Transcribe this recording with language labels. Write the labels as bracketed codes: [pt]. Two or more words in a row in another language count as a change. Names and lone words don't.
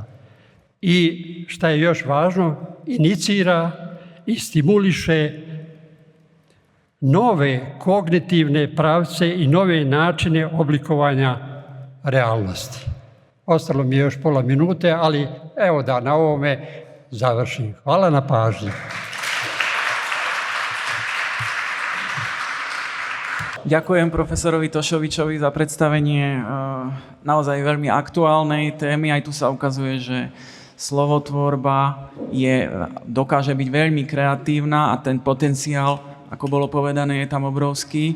[bs] I šta je još važno, inicira i stimuliše nove kognitivne pravce i nove načine oblikovanja realnosti. Ostalo mi je još pola minute, ali evo da na ovome završim. Hvala na pažnji. [sk] Ďakujem profesorovi Tošovičovi za predstavenie naozaj veľmi aktuálnej témy. Aj tu sa ukazuje, že slovotvorba dokáže byť veľmi kreatívna a ten potenciál, ako bolo povedané, je tam obrovský.